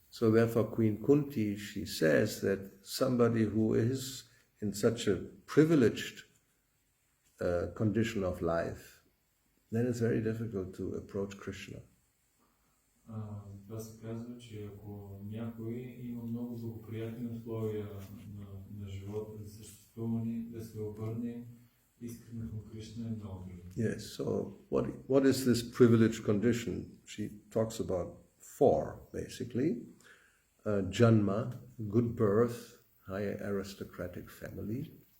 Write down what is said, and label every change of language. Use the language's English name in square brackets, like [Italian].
[English] So therefore Queen Kunti, she says that somebody who is in such a privileged condition of life, then it's very difficult to approach Krishna. [Bulgarian] Това се казва, че ако някой има много благоприятни условия на живота, за съществуване, да се обърне искрено към Кришна е много трудно. [English] Yes, so what is this privileged condition? She talks about four, basically. Janma, good birth, high aristocratic family.